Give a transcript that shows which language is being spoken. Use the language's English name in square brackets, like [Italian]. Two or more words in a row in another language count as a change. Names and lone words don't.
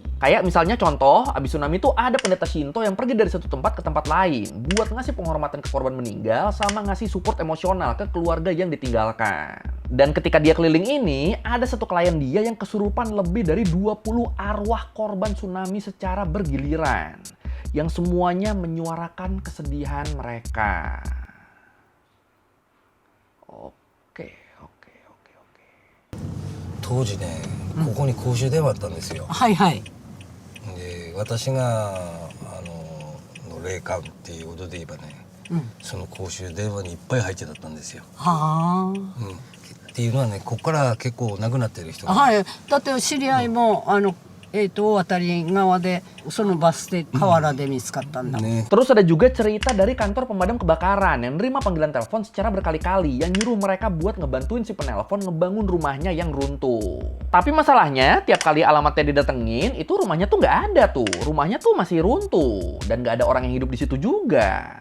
[Indonesian] Kayak misalnya contoh, abis tsunami tuh ada pendeta Shinto yang pergi dari satu tempat ke tempat lain buat ngasih penghormatan ke korban meninggal sama ngasih support emosional ke keluarga yang ditinggalkan. Dan ketika dia keliling ini, ada satu klien dia yang kesurupan lebih dari 20 arwah korban tsunami secara bergiliran. Yang semuanya menyuarakan kesedihan mereka. [Japanese] 当時ね、ここに公衆電話あったんですよ。はいはい。で、私が霊感っていうことで言えばね、その公衆電話にいっぱい入ってだったんですよ。はあ。っていうのはね、ここから結構亡くなってる人が。はい。だって知り合いも、大渡側でそのバス停河原で見つかったんだ。 [Indonesian] Terus ada juga cerita dari kantor pemadam kebakaran yang nerima panggilan telepon secara berkali-kali yang nyuruh mereka buat ngebantuin si penelpon ngebangun rumahnya yang runtuh. Tapi masalahnya tiap kali alamatnya didatengin itu rumahnya tuh nggak ada tuh. Rumahnya tuh masih runtuh dan nggak ada orang yang hidup di situ juga.